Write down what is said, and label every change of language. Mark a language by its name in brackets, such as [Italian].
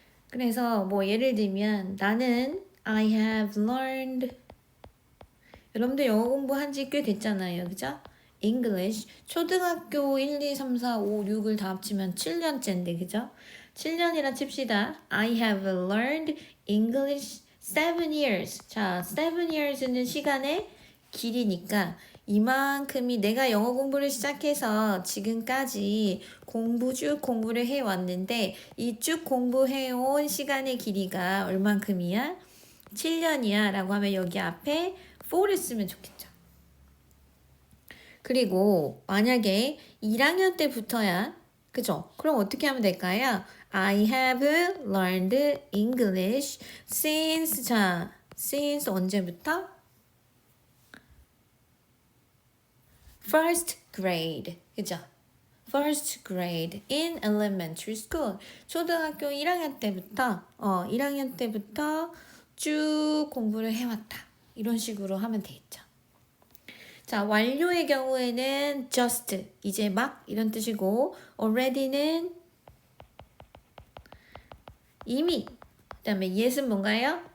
[Korean] 그래서 예를 들면 나는 [English] I have learned [Korean] 여러분들 영어 공부한 지 꽤 됐잖아요. 그죠? English 초등학교 1, 2, 3, 4, 5, 6을 다 합치면 7년째인데 그죠? 7년이라 칩시다. [English] I have learned English 7 years. [Korean] 자, 7 years는 시간의 길이니까 이만큼이 내가 영어 공부를 시작해서 지금까지 쭉 공부를 해왔는데 이 쭉 공부해온 시간의 길이가 얼만큼이야? 7년이야 라고 하면 여기 앞에 for를 쓰면 좋겠죠. 그리고 만약에 1학년 때부터야, 그죠? 그럼 어떻게 하면 될까요? [English] I have learned English since, [Korean] 자, [English] since [Korean] 언제부터? [English] First grade, 그죠? First grade in elementary school. [Korean] 초등학교 1학년 때부터, 1학년 때부터 쭉 공부를 해왔다. 이런 식으로 하면 되겠죠. 자, 완료의 경우에는 just, 이제 막 이런 뜻이고, already는 이미, 그 다음에 yet은 뭔가요?